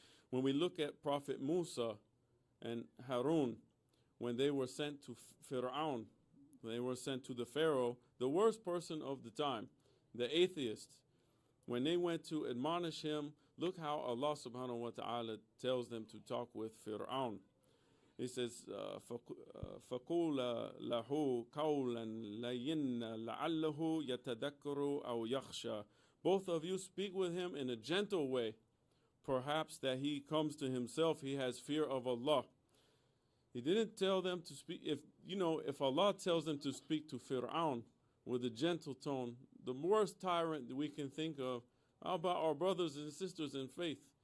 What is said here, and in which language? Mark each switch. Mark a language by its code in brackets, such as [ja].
[en] When we look at Prophet Musa and Harun, when they were sent to Fir'aun, when they were sent to the Pharaoh, the worst person of the time, the atheist, when they went to admonish him, look how Allah subhanahu wa ta'ala tells them to talk with Fir'aun. He says, [ar] فَقُولَ لَهُ قَوْلًا لَيِّنَّ لَعَلَّهُ يَتَذَكَّرُ أَوْ يَخْشَى. [en] Both of you speak with him in a gentle way, perhaps that he comes to himself, he has fear of Allah. He didn't tell them to speak. If Allah tells them to speak to Fir'aun with a gentle tone, the worst tyrant that we can think of, how about our brothers and sisters in faith?